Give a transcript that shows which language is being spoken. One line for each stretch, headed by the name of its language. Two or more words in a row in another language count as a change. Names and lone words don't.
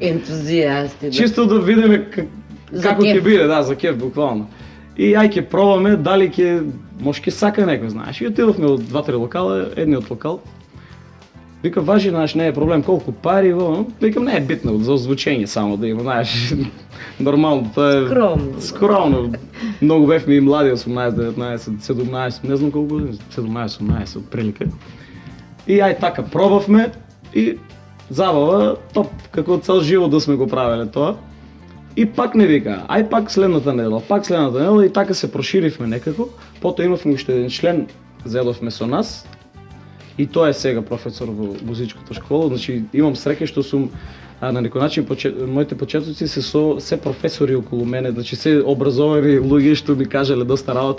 Macedonian: Ентузијасти, да. Чисто да видиме како ќе биде, да, за кеф, буквално. И ќе пробаме дали ќе, може ќе сака некој, знаеш. И отидовме од 2-3 локала, едниот локал Вика, важи, знаеш, не е проблем колко пари, викам, не е битно, за озвучение само да има, знаеш, нормално,
Bulgarian: това е...
Macedonian: Скромно. Скромно.
Bulgarian: Много бехме и млади, 18, 19, 17, не знам колко години, 17-18 от прилика. И ай така, пробвахме и забава, топ, какво цел живо да сме го правили това.
Macedonian: И пак не вика, ай пак следната недела и така се проширивме некако.
Bulgarian: Пото имахме още един член,
Macedonian: зедовме со нас. И той е сега професор во музичката школа, значи имам среќа што сум на некој начин моите почетоци се професори околу мене, значи се образовани луѓе што ми кажале доста работи.